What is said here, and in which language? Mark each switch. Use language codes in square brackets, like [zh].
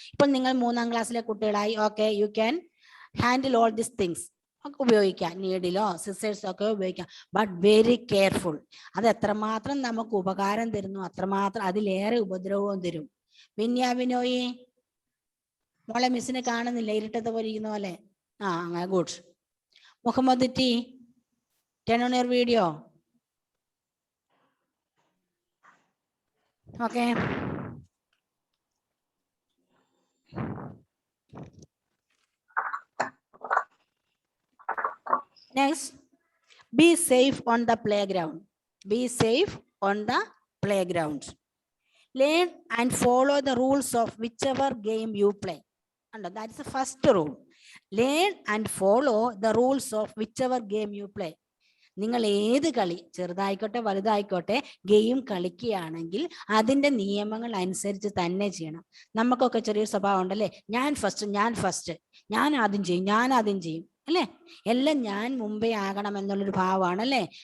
[ml] ഇപ്പൊ നിങ്ങൾ 3ാം ക്ലാസ്സിലെ കുട്ടികളായി, okay, [en] You can handle all these things. [ml] ഉപയോഗിക്കാം, നീഡിലോ സിസേഴ്സോ ഒക്കെ ഉപയോഗിക്കാം. [en] But very careful. [ml] അത് എത്രമാത്രം നമുക്ക് ഉപകാരം തരുന്നു അത്രമാത്രം അതിലേറെ ഉപദ്രവവും തരും. വിന്യാവിനോയി മോളെ മിസ്സിനെ കാണുന്നില്ല, ഇരുട്ടത്തെ പോലെ ഇരിക്കുന്ന പോലെ. Good. [en] Muhammad T, turn on your video. Okay. Next, be safe on the playground. Be safe on the playground. Learn and follow the rules of whichever game you play. And that's the first rule. Learn and follow the rules of whichever game you play. [ml] നിങ്ങൾ ഏത് കളി, ചെറുതായിക്കോട്ടെ വലുതായിക്കോട്ടെ, game കളിക്കുകയാണെങ്കിൽ അതിൻ്റെ നിയമങ്ങൾ അനുസരിച്ച് തന്നെ ചെയ്യണം. നമുക്കൊക്കെ ചെറിയൊരു സ്വഭാവം ഉണ്ടല്ലേ, ഞാൻ ഫസ്റ്റ്, ഞാൻ ആദ്യം ചെയ്യും അല്ലേ, എല്ലാം ഞാൻ മുമ്പേ ആകണം എന്നുള്ളൊരു ഭാവമാണല്ലേ.